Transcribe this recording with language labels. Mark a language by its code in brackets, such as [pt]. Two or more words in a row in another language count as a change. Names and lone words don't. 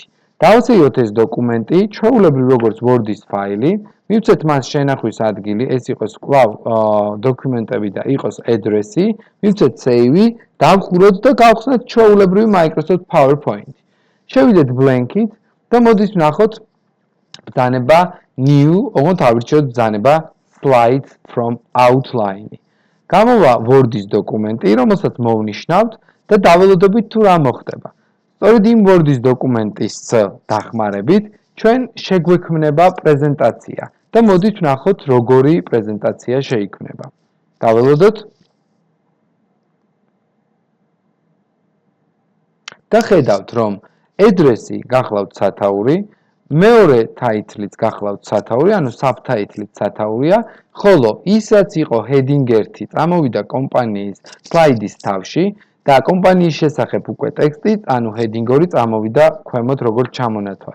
[ka] დავსეიროთ ეს დოკუმენტი, ჩვეულებრივ როგორც Word-ის ფაილი, მივცეთ მას შენახვის ადგილი, ეს იყოს კვლავ დოკუმენტები და იყოს address-ი, მივცეთ save-ი, დავხუროთ და გავხსნათ ჩვეულებრივი Microsoft PowerPoint. შევიდეთ blank-ით და მოდით ვნახოთ ბრძანება new, ოღონდ ავირჩიოთ ბრძანება [en] slides from outline- [ka] ი. გამოვა Word-ის დოკუმენტი, რომელსაც მოვნიშნავთ და დაველოდებით თუ რა მოხდება. სწორედ იმ Word-ის დოკუმენტის დახმარებით ჩვენ შეგვექმნება პრეზენტაცია და მოდით ვნახოთ როგორი პრეზენტაცია შეიქმნება. დაველოდოთ და ხედავთ რომ address-ი გახლავთ სათაური, მეორე title-იც გახლავთ სათაური, ანუ subtitle-იც სათაურია, ხოლო ის რაც იყო heading 1 წამოვიდა კომპანიის slide-ის თავში და კომპანიის შესახებ უკვე ტექსტი, ანუ heading 2 წამოვიდა ქვემოთ როგორც ჩამონათვალი.